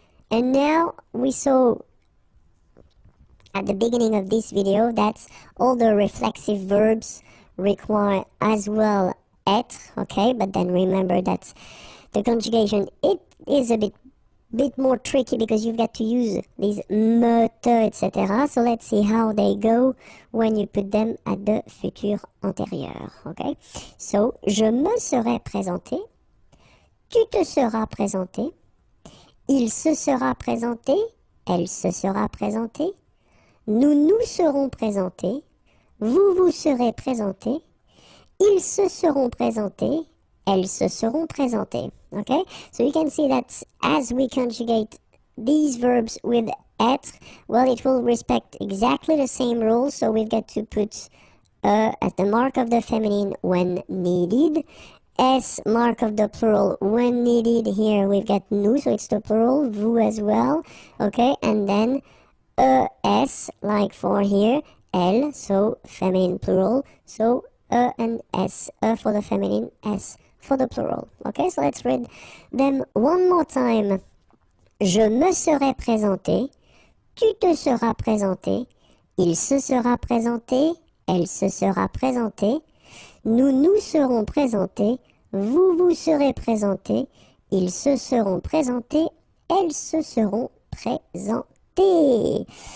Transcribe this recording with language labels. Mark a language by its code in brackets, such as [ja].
[en] And now we saw at the beginning of this video that all the reflexive verbs require as well être, okay? But then remember that the conjugation, it is a bit more tricky because you've got to use these me, te, etc. So let's see how they go when you put them at the futur antérieur, okay? [fr] So, je me serai présenté, tu te seras présenté, il se sera présenté, elle se sera présentée, nous nous serons présentés, vous vous serez présentés, ils se seront présentés, elles se seront présentées. [en] Okay? So you can see that as we conjugate these verbs with être, well, it will respect exactly the same rules. So we've got to put as the mark of the feminine when needed, S mark of the plural when needed. Here we've got nous, so it's the plural, vous as well. Okay? And then S, like for here, elle, so feminine plural. So and S, for the feminine, S for the plural. Okay, so let's read them one more time. [fr] Je me serai présenté, tu te seras présenté, il se sera présenté, elle se sera présentée, nous nous serons présentés, vous vous serez présentés, ils se seront présentés, elles se seront présentées.